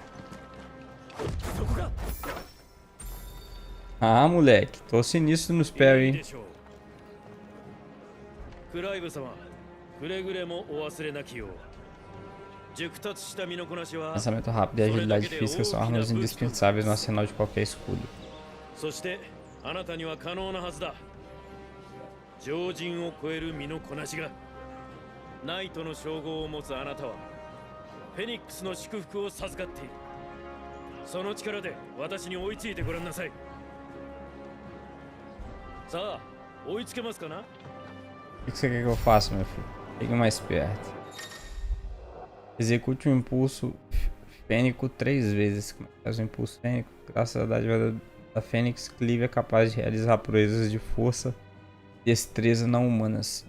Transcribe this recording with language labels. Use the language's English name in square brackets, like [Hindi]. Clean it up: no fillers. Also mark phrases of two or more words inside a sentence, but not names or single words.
[Portuguese] Ah, moleque, tô sinistro nos parry, hein? Lançamento rápido e agilidade física são armas indispensáveis no arsenal de qualquer escudo. [Japanese] あなたには可能なはずだ。常人を超える身のこなしが。ナイトの称号を持つあなたはフェニックスの祝福を授かっている。その力で私に追いついてごらんなさい。さあ、追いつけますかな? [Portuguese] O que você quer que eu faça, meu filho? Fique mais perto. Execute o impulso fênico 3 vezes. Como é que faz o impulso fênico? Graças à dádiva da Fênix, Clive é capaz de realizar proezas de força e destreza não humanas.